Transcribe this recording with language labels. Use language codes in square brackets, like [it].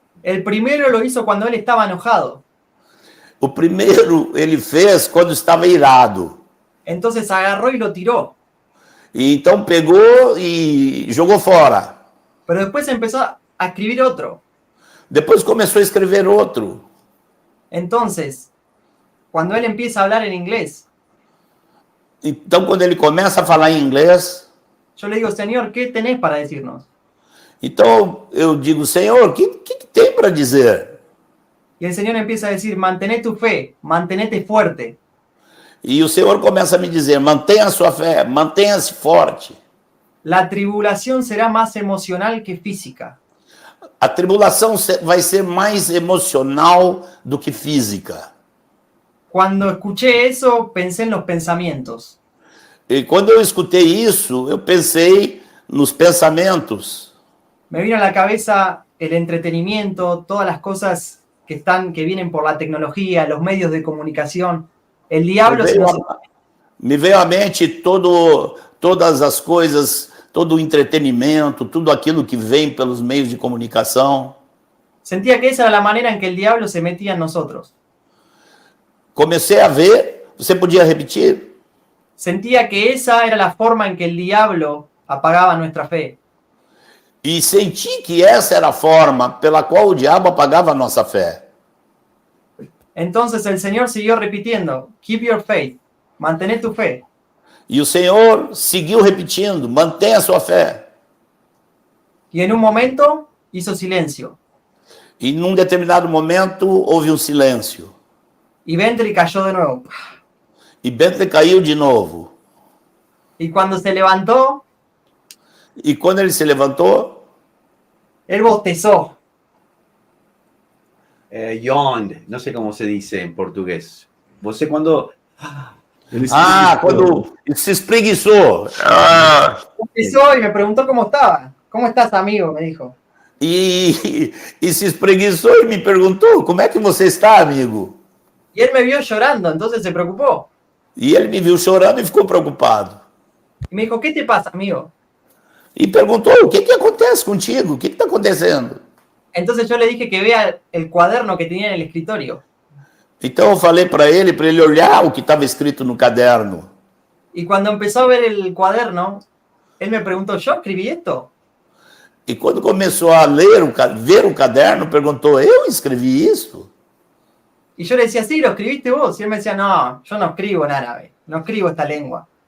[es] El primero lo hizo cuando él estaba enojado. [pt] O primeiro ele fez quando estava irado. [es] Entonces agarró y lo tiró. [pt] E então pegou e jogou fora. [es] Pero después empezó a escribir otro. [pt] Depois começou a escrever outro. [es] Entonces, cuando él empieza a hablar en inglés, [pt] Então, quando ele começa a falar em inglês, [es] yo le digo, Señor, ¿qué tenés para decirnos? [pt] então eu digo, Senhor, o que tem para dizer? [es] Y el Señor empieza a decir, mantén tu fe, mantenete fuerte. [pt] E o Senhor começa a me dizer, mantenha a sua fé, mantenha-se forte. [es] La tribulación será más emocional que física. [pt] A tribulação vai ser mais emocional do que física. [es] Cuando escuché eso, pensé en los pensamientos. [pt] E quando eu escutei isso, eu pensei nos pensamentos. [es] Me vino a la cabeza el entretenimiento, todas las cosas que vienen por la tecnología, los medios de comunicación. El diablo [pt] Me veio à mente todas as coisas, todo o entretenimento, tudo aquilo que vem pelos meios de comunicação. [es] Sentía que esa era la manera en que el diablo se metía en nosotros. [pt] Comecei a ver, você podia repetir? [es] Sentía que esa era la forma en que el diablo apagaba nuestra fe. [pt] E senti que essa era a forma pela qual o diabo apagava a nossa fé. [es] Entonces el Señor siguió repitiendo, [en] keep your faith, [es] mantener tu fe. [pt] E o Senhor seguiu repetindo, mantenha a sua fé. [es] Y en un momento hizo silencio. [pt] E num determinado momento houve um silêncio. [es] Y Bentley cayó de nuevo. [pt] E Bentley caiu de novo. [es] Y cuando se levantó, [pt] E quando ele se levantou, [es] él bostezó. [en] Yawned, [es] no sé cómo se dice en portugués. [pt] Você quando... Ele quando se espreguiçou. [es] Bostezó y me preguntó cómo estaba. ¿Cómo estás, amigo? Me dijo. [pt] E se espreguiçou e me perguntou, como é que você está, amigo? [es] Y él me vio llorando, entonces se preocupó. [pt] E ele me viu chorando e ficou preocupado. [es] Y me dijo, ¿qué te pasa, amigo? [pt] E perguntou, o que acontece contigo? O que está acontecendo? [es] Entonces yo le dije que vea el cuaderno que tenía en el escritorio. [pt] Então eu falei para ele olhar o que estava escrito no caderno. [es] Y cuando empezó a ver el cuaderno, él me preguntó, ¿yo escribí esto? [pt] E quando começou a ver o caderno, perguntou, eu escrevi isso? [es] Y yo le decía, sí, lo escribiste vos. Y él me decía, no, yo no escribo en árabe, no escribo esta lengua.